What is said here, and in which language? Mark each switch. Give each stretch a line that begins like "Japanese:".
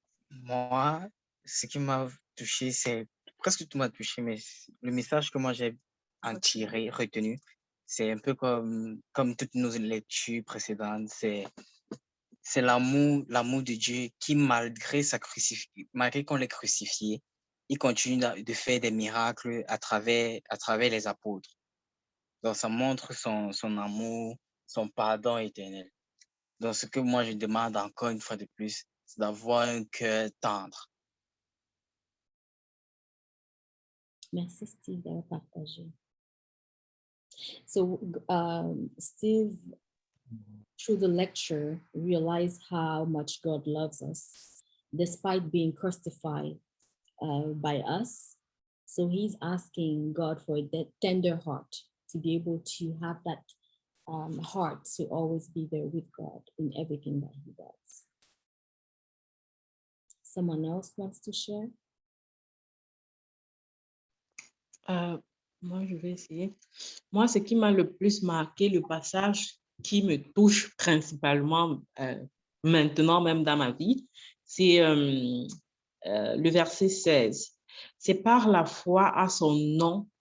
French: Moi, ce qui m'a touché, c'est presque tout m'a touché, mais le message que moi j'ai en tiré, retenu, c'est un peu comme toutes nos lectures précédentes, c'est l'amour de Dieu qui, malgré qu'on l'ait crucifié, il continue de faire des miracles à travers les apôtres. Donc, ça montre son amour, son pardon éternel. Donc, ce que moi je demande encore une fois de plus, c'est d'avoir un cœur tendre. Merci Steve d'avoir partagé.
English: So Steve, through the lecture, realized how much God loves us, despite being crucified by us. So he's asking God for a tender heart to be able to have that heart to always be there with God in everything that he does. Someone else wants to share?
French: Moi, je vais essayer. Moi, ce qui m'a le plus marqué, le passage qui me touche principalement maintenant, même dans ma vie, c'est le verset 16. C'est par la foi à son nom